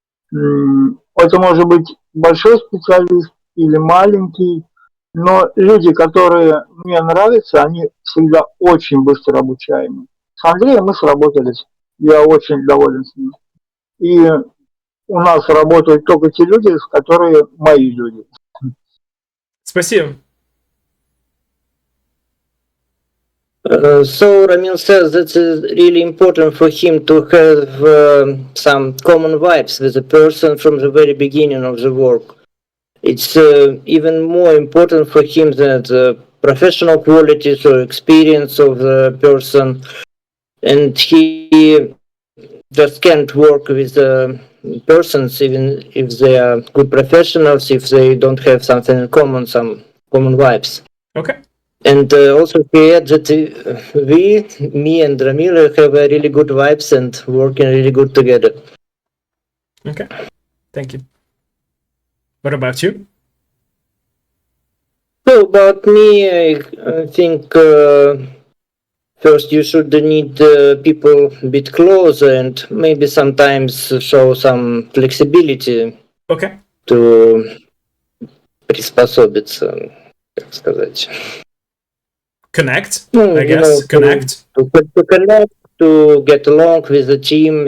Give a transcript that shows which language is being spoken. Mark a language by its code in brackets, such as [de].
[ru] Это может быть большой специалист или маленький, но люди, которые мне нравятся, они всегда очень быстро обучаемы. С Андреем мы сработались, я очень доволен с ним. И у нас работают только те люди, которые мои люди. Спасибо. [en] So Ramil says that it's really important for him to have some common vibes with the person from the very beginning of the work. It's even more important for him than the professional qualities or experience of the person, and he just can't work with persons even if they are good professionals if they don't have something in common, some common vibes. Okay. And also he adds that me and Ramil have really good vibes and working really good together. Okay. Thank you. What about you? So about me, I think first you should need people a bit closer and maybe sometimes show some flexibility Okay. to [ru] приспособиться, как сказать. [en] Connect, [ru] Ну, [en] I guess. Connect. to connect, to get along with the team.